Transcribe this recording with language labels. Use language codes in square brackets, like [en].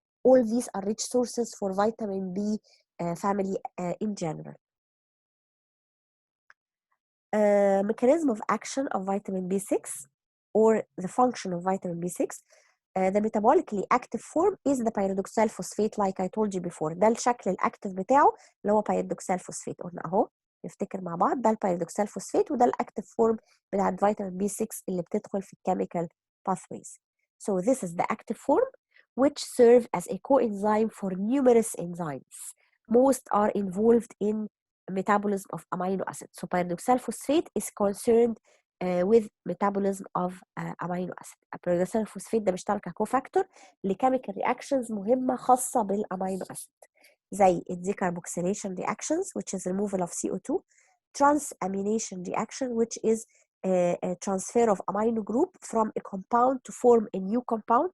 [en] All these are rich sources for vitamin B family in general. Mechanism of action of vitamin B6 or the function of vitamin B6. The metabolically active form is the pyridoxal phosphate like I told you before. [ar] ده الشكل الأكتف بتاعه اللي هو pyridoxal phosphate. قلنا أهو نفتكر مع بعض ده البيريدوكسال فوسفات وده الأكتف فورم بتاعت فيتامين B6 اللي بتدخل في الكيميكال pathways. [en] So this is the active form which serve as a coenzyme for numerous enzymes. Most are involved in metabolism of amino acids. So pyridoxal phosphate is concerned with metabolism of amino acid. [ar] البيريدوكسال phosphate ده بيشتغل ككوفاكتور لكيميكال رياكشنز مهمة خاصة بالامينو اسيد زي [en] decarboxylation reactions which is removal of CO2, transamination reaction which is a transfer of amino group from a compound to form a new compound.